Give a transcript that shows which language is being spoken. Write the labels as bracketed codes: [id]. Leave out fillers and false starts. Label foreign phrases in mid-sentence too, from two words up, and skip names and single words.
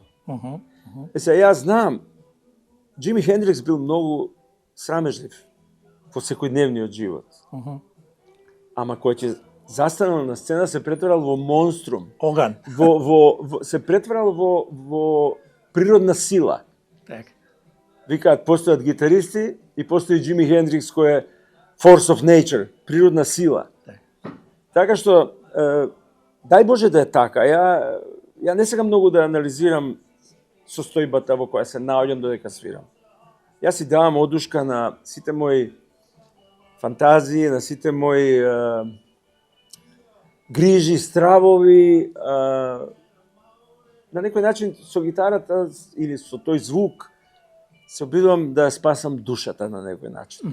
[mk] Сега, јас знам, Джими Хендрикс бил многу срамежлив во секојдневниот живот. Ама кој ќе застанал на сцена се претворал во монструм. Оган. Се претворал во природна сила. Так. Викаат, постојат гитаристи и постои Джими Хендрикс кој е [en] force of nature, [mk] природна сила. Така што, дај Боже да е така. Ја не сакам многу да анализирам состојбата во која се наоѓам додека свирам. Јас си давам одушка на сите мои фантазии, на сите мои грижи, стравови, на некој начин со гитарата или со тој звук се обидувам да спасам душата на некој начин.